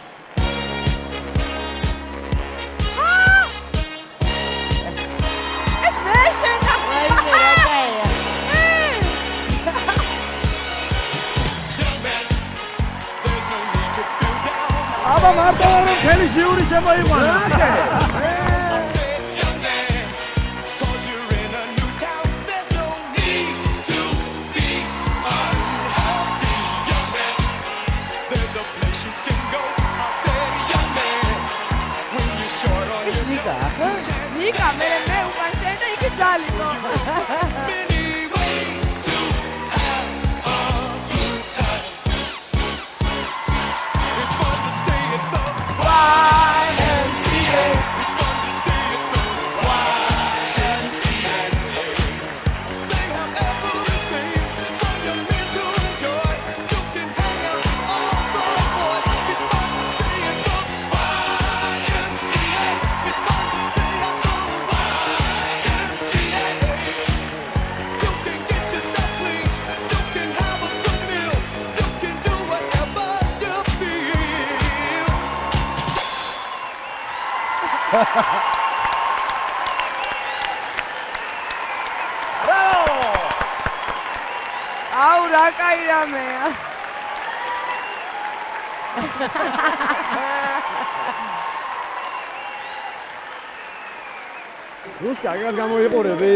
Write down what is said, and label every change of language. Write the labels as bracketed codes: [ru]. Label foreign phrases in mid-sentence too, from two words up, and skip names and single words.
[ka] ეს მე შენა. აბა მარტო რომ მთელი ჟიური შემოიყვანა. [en] Cause you're in a new town, there's no need to be unhappy, young man. There's a place you can go, I said, young man. When you're short on your [ka] ნიკა, მე უკან შენ და იქ ძალინო. [en] many ways to have a good time. It's fun to stay at the YMCA. It's fun to stay at the YMCA. They have everything for young men to enjoy. You can hang out with all the boys. It's fun to stay at the YMCA. It's fun to stay at the YMCA. You can get yourself clean. You can have a good meal. You can do whatever you feel. [ka] აუ, რა კაი რამეა. რუსკა, აგარ გამოიყურები.